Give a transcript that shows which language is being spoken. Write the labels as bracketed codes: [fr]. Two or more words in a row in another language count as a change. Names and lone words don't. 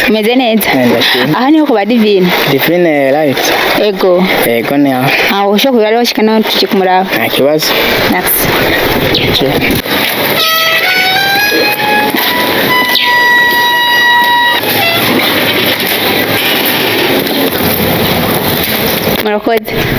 [rn] umeze neza? Ndashimye. Aha niho kuba Divine. [en] Divine right. [rn] Ego. Ego ni aho. Aho ushobora kuba washika naho tuje kumuraba. Nta kibazo. Merci. Murakoze.